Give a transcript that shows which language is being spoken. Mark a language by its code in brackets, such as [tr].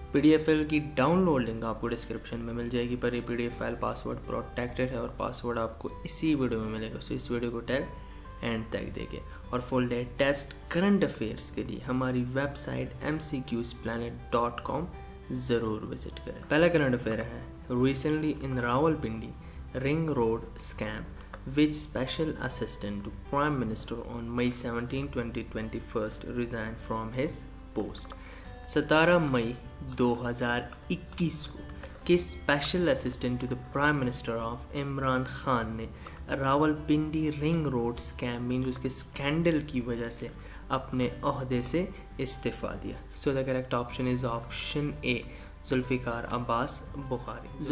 [hi] PDF file की download link आपको description में मिल जाएगी, पर ये PDF फाइल पासवर्ड प्रोटेक्टेड है और पासवर्ड आपको इसी वीडियो में मिलेगा। सो इस वीडियो को एंड तक देखें और full day test current affairs के लिए हमारी वेबसाइट mcqsplanet.com ज़रूर विजिट करें। पहला करंट अफेयर है, [en] Recently in Rawalpindi ring road scam which special assistant to Prime Minister on May 17, 2021 resigned from his post। [hi] 17 मई 2021 को के [en] special assistant to the prime minister [hi] of Imran Khan ने Rawalpindi ring road scam mean उसके scandal की वजह से अपने ओहदे से इस्तीफ़ा दिया। [en] So the correct option is option A, Zulfikar Abbas Bukhari.